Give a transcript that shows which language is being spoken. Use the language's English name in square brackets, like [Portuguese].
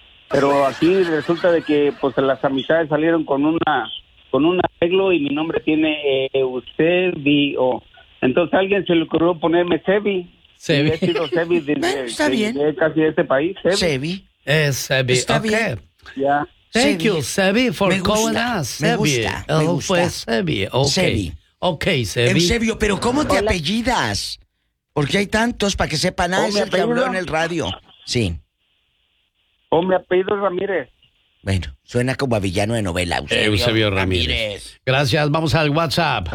[Spanish] Pero aquí resulta de que, pues las amistades salieron con un arreglo y mi nombre tiene Eusebio. Entonces a alguien se le ocurrió ponerme Sebi. Sebi. He sido Sebi de casi de este país. Sebi. Sebi. Está bien. Okay. Ya. [English] Thank you, Sebi, for calling us. [Spanish] Sebi. Me gusta. Fue Sebi. Okay. Sebi. Ok, Sebi. Eusebio, ¿pero cómo te apellidas? Porque hay tantos, para que sepan, es el que habló en el radio. Sí. Mi apellido es Ramírez. Bueno, suena como a villano de novela. Eusebio Ramírez. Gracias, vamos al WhatsApp.